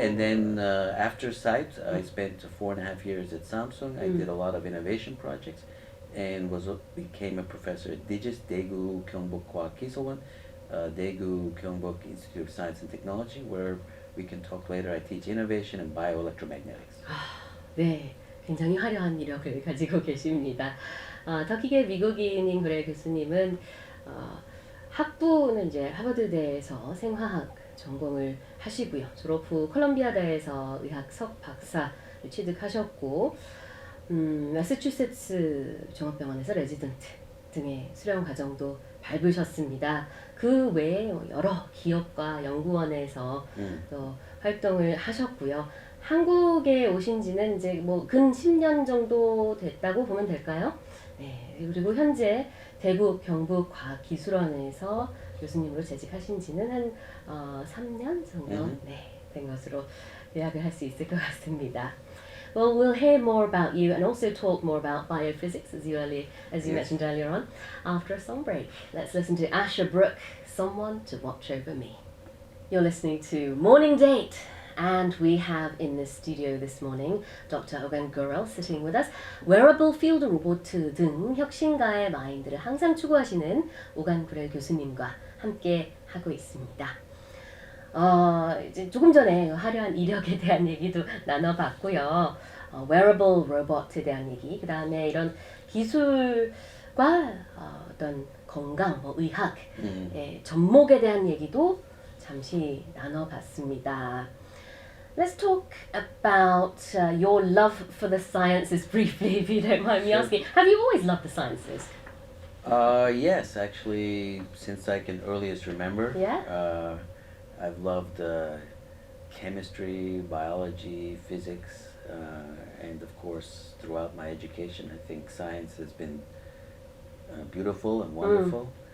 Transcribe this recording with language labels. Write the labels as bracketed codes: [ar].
[en] And then after SITE, I spent 4.5 years at Samsung. I did a lot of innovation projects and became a professor at DIGIS, Daegu Gyeongbok Kwakisolwan, Daegu Gyeongbok Institute of Science and Technology, where we can talk later. I teach innovation and bioelectromagnetics. [ko] 네, 굉장히 화려한 이력을 가지고 계십니다. 터키계 미국인인 구렐 교수님은 학부는 이제 하버드대에서 생화학 전공을 하시고요. 졸업 후 콜럼비아대에서 의학석 박사를 취득하셨고, 매사추세츠 종합병원에서 레지던트 등의 수련 과정도 밟으셨습니다. 그 외에 여러 기업과 연구원에서 또 활동을 하셨고요. 한국에 오신 지는 이제 근 10년 정도 됐다고 보면 될까요? 네, 그리고 현재 대구 경북과학기술원에서 교수님으로 재직하신 지는 한 3년 정도 된 것으로 요약을 할 수 있을 것 같습니다. [en] Well, we'll hear more about you and also talk more about biophysics, as you mentioned earlier on, after a song break. Let's listen to Asher Brooke, Someone to Watch Over Me. You're listening to Morning Date. And we have in the studio this morning Dr. Ogan Gurel sitting with us. [ko] 웨어러블 필드 로봇 등 혁신가의 마인드를 항상 추구하시는 오간 구렐 교수님과 함께 하고 있습니다. 이제 조금 전에 화려한 이력에 대한 얘기도 나눠봤고요. 웨어러블 로봇에 대한 얘기, 그 다음에 이런 기술과 어떤 건강, 의학, 접목에 대한 얘기도 잠시 나눠봤습니다. [en] Let's talk about your love for the sciences briefly, if you don't mind me asking. Have you always loved the sciences? Yes, actually, since I can earliest remember. Yeah? I've loved chemistry, biology, physics, and of course, throughout my education, I think science has been beautiful and wonderful.